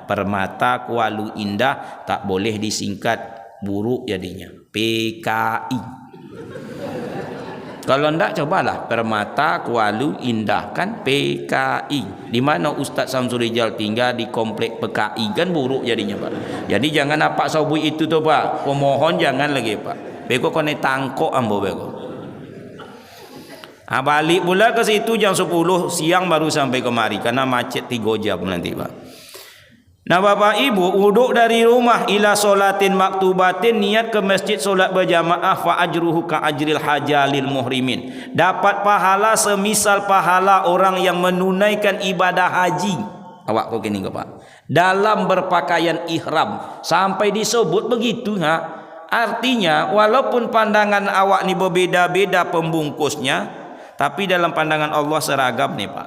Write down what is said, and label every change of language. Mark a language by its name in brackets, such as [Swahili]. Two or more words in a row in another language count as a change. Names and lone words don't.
[Indonesian] Permata Kualu Indah, tak boleh disingkat, buruk jadinya, PKI. Kalau ndak cobalah Permata Kualu Indah, kan PKI. Di mana Ustaz Samsul Rijal tinggal, di komplek PKI, kan buruk jadinya, Pak. Jadi jangan apa sabui itu tuh, Pak. Pemohon jangan lagi, Pak. [Minangkabau] Beko kone tangkok ambo beko. [Indonesian] Balik pula ke situ jam 10 siang baru sampai kemari karena macet 3 jam nanti, Pak. Nah bapak ibu, wuduk dari rumah [Arabic] إلى صلاة مكتوبة, [Indonesian] niat ke masjid solat berjamaah, [Arabic] فأجره كأجر الحاج المحرم, [Indonesian] dapat pahala semisal pahala orang yang menunaikan ibadah haji. Awak kok gini ke, Pak, dalam berpakaian ihram, sampai disebut begitu, artinya walaupun pandangan awak ni berbeda-beda pembungkusnya, tapi dalam pandangan Allah seragam nih, Pak.